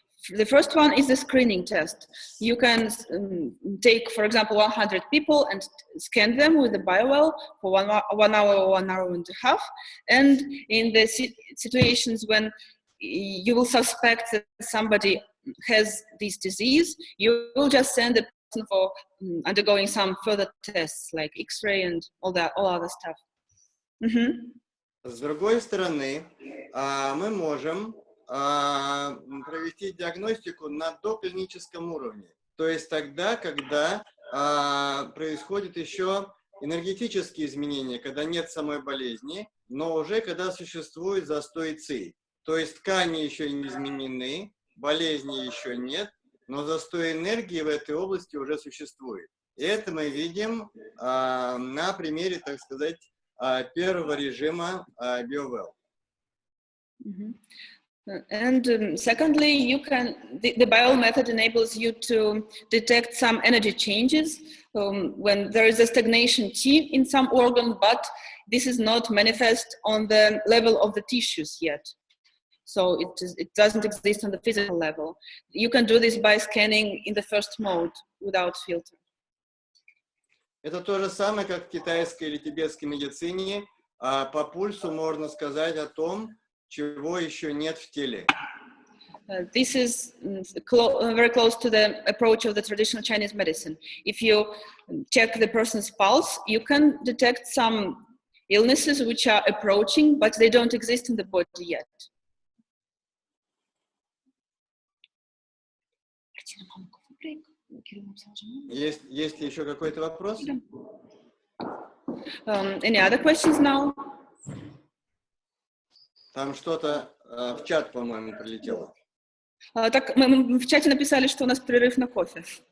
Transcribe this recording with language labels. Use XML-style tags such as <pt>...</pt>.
<en>The first one is the screening test. You can take, for example, 100 people and scan them with the BioWell for 1 hour or 1 hour and a half. And in the situations when you will suspect that somebody has this disease, you will just send the person for undergoing some further tests like X-ray and all other stuff.</en> <ru>С другой стороны, мы можем провести диагностику на доклиническом уровне. То есть тогда, когда происходят еще энергетические изменения, когда нет самой болезни, но уже когда существует застой ЦИ. То есть ткани еще не изменены, болезни еще нет, но застой энергии в этой области уже существует. И это мы видим на примере, так сказать, первого режима BioWell.</ru> <en>And secondly, you can the BioWell method enables you to detect some energy changes when there is a stagnation T in some organ, but this is not manifest on the level of the tissues yet. So it doesn't exist on the physical level. You can do this by scanning in the first mode without filter.</en> <ru>Это то же самое, как в китайской или тибетской медицине. По пульсу можно сказать о том, чего еще нет в теле.</ru> <en>This is very close to the approach of the traditional Chinese medicine. If you check the person's pulse, you can detect some illnesses which are approaching, but they don't exist in the body yet.</en> <ru>Есть ли еще какой-то вопрос?</ru> <en>Any other questions now?</en> <ru>Там что-то в чат, по-моему, прилетело. Так, мы в чате написали, что у нас перерыв на кофе.</ru>